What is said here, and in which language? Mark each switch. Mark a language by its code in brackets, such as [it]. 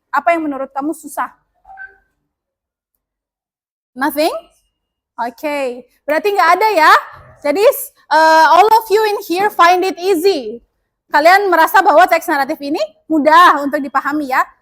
[id] Apa yang menurut kamu susah? [en] Nothing? [id] Oke, berarti nggak ada ya? Jadi [en] all of you in here find it easy. [id] Kalian merasa bahwa teks naratif ini mudah untuk dipahami ya.